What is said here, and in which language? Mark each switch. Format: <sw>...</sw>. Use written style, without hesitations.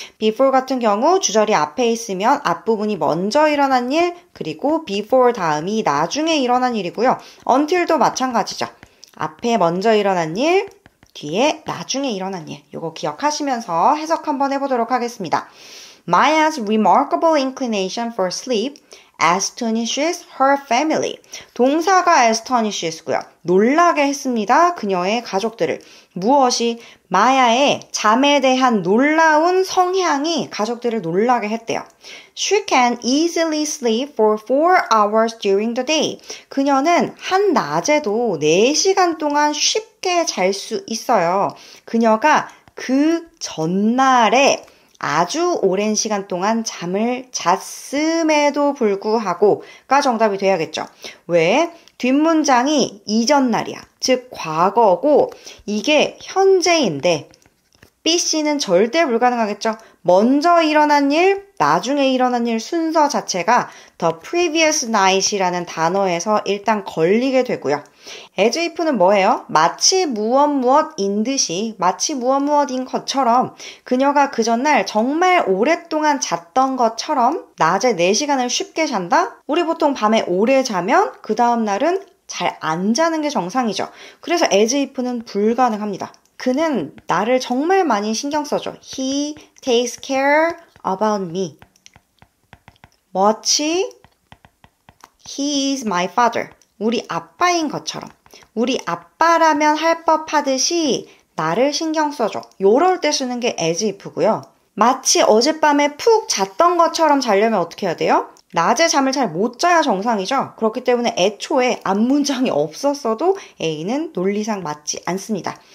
<ko>before 같은 경우 주절이 앞에 있으면 앞부분이 먼저 일어난 일, 그리고 before 다음이 나중에 일어난 일이고요. until도 마찬가지죠. 앞에 먼저 일어난 일, 뒤에 나중에 일어난 일. 이거 기억하시면서 해석 한번 해보도록 하겠습니다.</ko> <en>Maya's remarkable inclination for sleep astonishes her family.</en> <ko>동사가 astonishes 고요. 놀라게 했습니다. 그녀의 가족들을. 무엇이? 마야의 잠에 대한 놀라운 성향이 가족들을 놀라게 했대요.</ko> <en>She can easily sleep for 4 hours during the day.</en> <ko>그녀는 한낮에도 4시간 동안 쉽게 잘 수 있어요. 그녀가 그 전날에 아주 오랜 시간 동안 잠을 잤음에도 불구하고가 정답이 돼야겠죠. 왜? 뒷문장이 이전 날이야. 즉 과거고 이게 현재인데 B씨는 절대 불가능하겠죠. 먼저 일어난 일, 나중에 일어난 일 순서 자체가</ko> <en>the previous night</en> <ko>이라는 단어에서 일단 걸리게 되고요. as if는 뭐예요? 마치 무엇인 듯이, 마치 무엇인 것처럼 그녀가 그 전날 정말 오랫동안 잤던 것처럼 낮에 4시간을 쉽게 잔다? 우리 보통 밤에 오래 자면 그 다음 날은 잘 안 자는 게 정상이죠. 그래서 as if는 불가능합니다. 그는 나를 정말 많이 신경 써줘.</ko> <en>He takes care about me.</en> <ko>마치</ko> <en>he is my father.</en> <ko>우리 아빠인 것처럼. 우리 아빠라면 할 법하듯이 나를 신경 써줘. 요럴 때 쓰는 게 as if고요. 마치 어젯밤에 푹 잤던 것처럼 자려면 어떻게 해야 돼요? 낮에 잠을 잘 못 자야 정상이죠. 그렇기 때문에 애초에 앞문장이 없었어도 A는 논리상 맞지 않습니다.</ko>